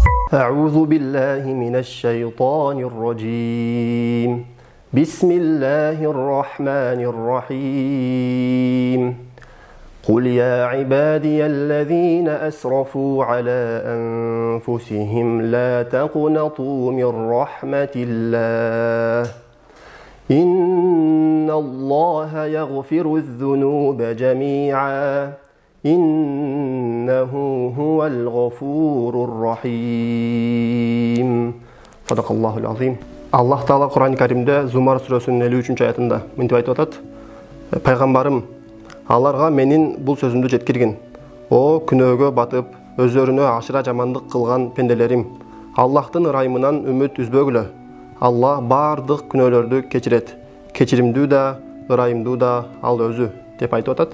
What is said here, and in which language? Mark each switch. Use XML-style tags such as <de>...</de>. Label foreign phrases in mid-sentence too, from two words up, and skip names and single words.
<ar>أعوذ بالله من الشيطان الرجيم بسم الله الرحمن الرحيم قل يا عبادي الذين أسرفوا على أنفسهم لا تقنطوا من رحمة الله إن الله يغفر الذنوب جميعا إنه هو الغفور الرحيم صدق الله العظيم.</ar> <ky>Аллах Таала Кур'ан-ы Каримде Зумар сүресінің 53 аятында мынтип айтып атат: Пайгамбарым, аларга менин бул сөзүмдү жеткиргин. О күнөөгө батып, өздөрүнө ашыра жамандык кылган пенделерим, Аллахтын ырайымынан үмүт үзбөгүлө. Аллах бардык күнөөлөрдү кечирет. Кечиримдүү да, ырайымдуу да ал өзү деп айтып атат.</ky>